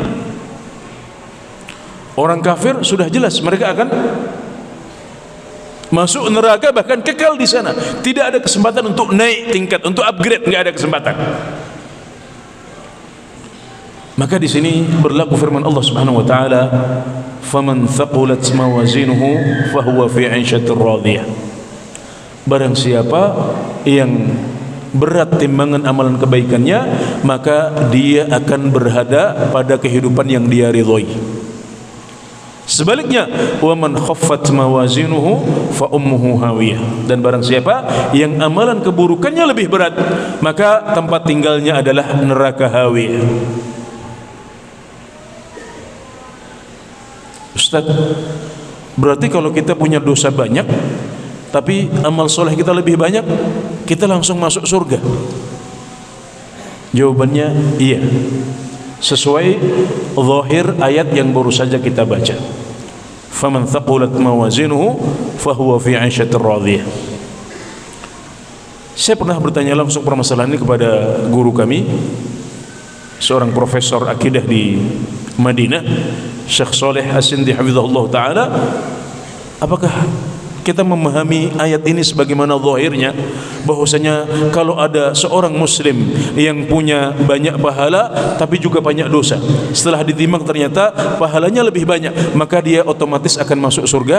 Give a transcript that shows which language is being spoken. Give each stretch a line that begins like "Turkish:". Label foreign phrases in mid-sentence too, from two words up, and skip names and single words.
Indonesian: Orang kafir sudah jelas mereka akan masuk neraka, bahkan kekal di sana. Tidak ada kesempatan untuk naik tingkat, untuk upgrade, nggak ada kesempatan. Maka di sini berlaku firman
Arabic: الله سبحانه وتعالى, "فمن ثقلت موازينه فهو في عيشة راضية."
Indonesian: Barang siapa yang berat timbangan amalan kebaikannya, maka dia akan berada pada kehidupan yang dia ridhoi. Sebaliknya,
Arabic: ومن خفت موازينه فأمه هاوية.
Indonesian: Dan barang siapa yang amalan keburukannya lebih berat, maka tempat tinggalnya adalah neraka hawiyah. Ustaz, berarti kalau kita punya dosa banyak tapi amal soleh kita lebih banyak, kita langsung masuk surga? Jawabannya iya, sesuai zahir ayat yang baru saja kita baca.
Arabic: فمن ثقلت موازينه فهو في عيشة راضية.
Indonesian: Saya pernah bertanya langsung permasalahan ini kepada guru kami, seorang profesor akidah di Madinah, Syekh Saleh As-Sindi
Arabic: حفظه الله تعالى.
Indonesian: Apakah kita memahami ayat ini sebagaimana zahirnya, bahwasanya kalau ada seorang muslim yang punya banyak pahala tapi juga banyak dosa, setelah ditimbang ternyata pahalanya lebih banyak, maka dia otomatis akan masuk surga?